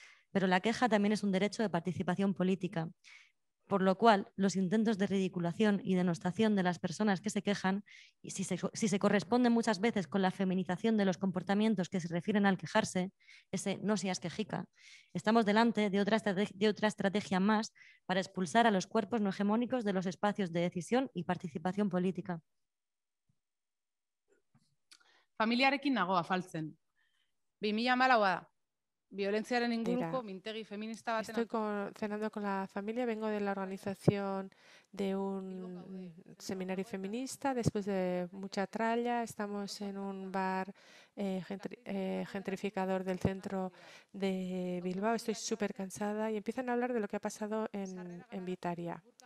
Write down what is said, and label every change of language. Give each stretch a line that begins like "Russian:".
Spanish: Pero la queja también es un derecho de participación política, por lo cual los intentos de ridiculación y denostación de las personas que se quejan, y si se corresponden muchas veces con la feminización de los comportamientos que se refieren al quejarse, ese no seas quejica, estamos delante de otra estrategia más para expulsar a los cuerpos no hegemónicos de los espacios de decisión y participación política.
Basque: Familiarekin nago afaltzen. 2014 da. Violentziaren inguruko mintegi feminista baten
Spanish: Estoy cenando con la familia, vengo de la organización de un seminario feminista, después de mucha tralla, estamos en un bar gentrificador del centro de Bilbao, estoy súper cansada y empiezan a hablar de lo que ha pasado en Vitoria.